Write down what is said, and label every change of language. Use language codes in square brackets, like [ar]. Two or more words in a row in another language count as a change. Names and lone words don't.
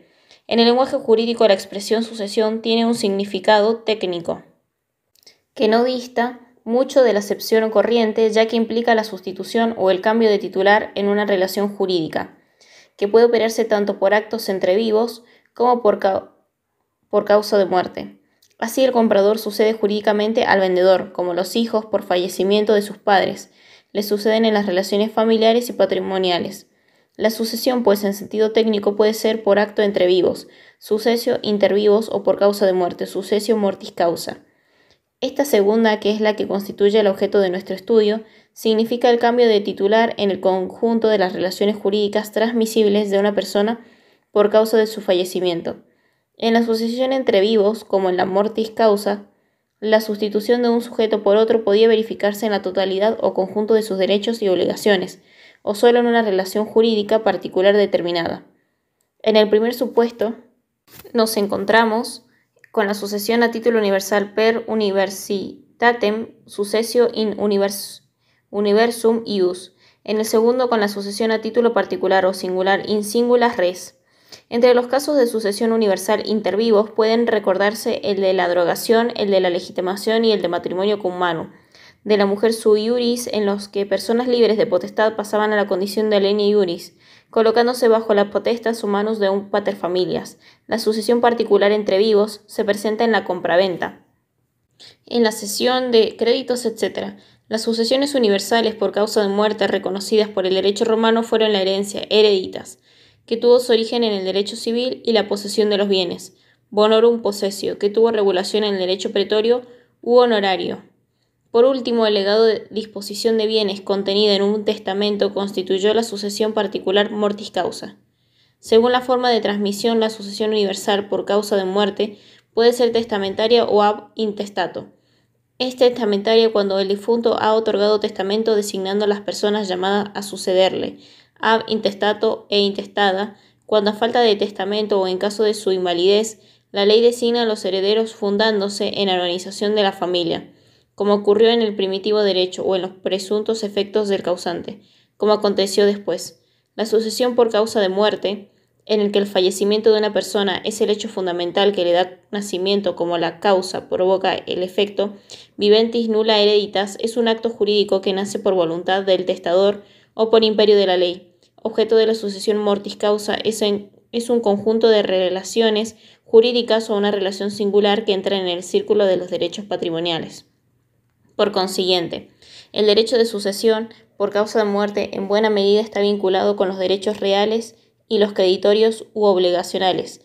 [es] En el lenguaje jurídico, la expresión sucesión tiene un significado técnico que no dista mucho de la acepción corriente, ya que implica la sustitución o el cambio de titular en una relación jurídica, que puede operarse tanto por actos entre vivos como por causa de muerte. Así, el comprador sucede jurídicamente al vendedor, como los hijos por fallecimiento de sus padres le suceden en las relaciones familiares y patrimoniales. La sucesión, pues, en sentido técnico puede ser por acto entre vivos, [la] sucesio inter vivos, [es] o por causa de muerte, [la] sucesio mortis causa. [es] Esta segunda, que es la que constituye el objeto de nuestro estudio, significa el cambio de titular en el conjunto de las relaciones jurídicas transmisibles de una persona por causa de su fallecimiento. En la sucesión entre vivos, como en la [la] mortis causa, [es] la sustitución de un sujeto por otro podía verificarse en la totalidad o conjunto de sus derechos y obligaciones, o solo en una relación jurídica particular determinada. En el primer supuesto, nos encontramos con la sucesión a título universal [la] per universitatem successio in universum ius. [es] En el segundo, con la sucesión a título particular o singular [la] in singula res. [es] Entre los casos de sucesión universal intervivos pueden recordarse el de la drogación, el de la legitimación y el de matrimonio [la] cum manu, [es] de la mujer [la] sui iuris, [es] en los que personas libres de potestad pasaban a la condición de [la] alieni iuris, [es] colocándose bajo la [la] potestas humanus [es] de un paterfamilias. La sucesión particular entre vivos se presenta en la compraventa, en la cesión de créditos, etc. Las sucesiones universales por causa de muerte reconocidas por el derecho romano fueron la herencia, hereditas, que tuvo su origen en el derecho civil, y la posesión de los bienes, [la] bonorum possessio, [es] que tuvo regulación en el derecho pretorio u honorario. Por último, el legado de disposición de bienes contenida en un testamento constituyó la sucesión particular [la] mortis causa. [es] Según la forma de transmisión, la sucesión universal por causa de muerte puede ser testamentaria o [la] ab intestato. [es] Es testamentaria cuando el difunto ha otorgado testamento designando a las personas llamadas a sucederle, [la] ab intestato [es] e intestada, cuando a falta de testamento o en caso de su invalidez, la ley designa a los herederos fundándose en la organización de la familia, como ocurrió en el primitivo derecho o en los presuntos efectos del causante, como aconteció después. La sucesión por causa de muerte, en el que el fallecimiento de una persona es el hecho fundamental que le da nacimiento, como la causa provoca el efecto, [la] viventis nulla hereditas, [es] es un acto jurídico que nace por voluntad del testador o por imperio de la ley. Objeto de la sucesión [la] mortis causa [es] es en es un conjunto de relaciones jurídicas o una relación singular que entra en el círculo de los derechos patrimoniales. Por consiguiente, el derecho de sucesión por causa de muerte en buena medida está vinculado con los derechos reales y los creditorios u obligacionales.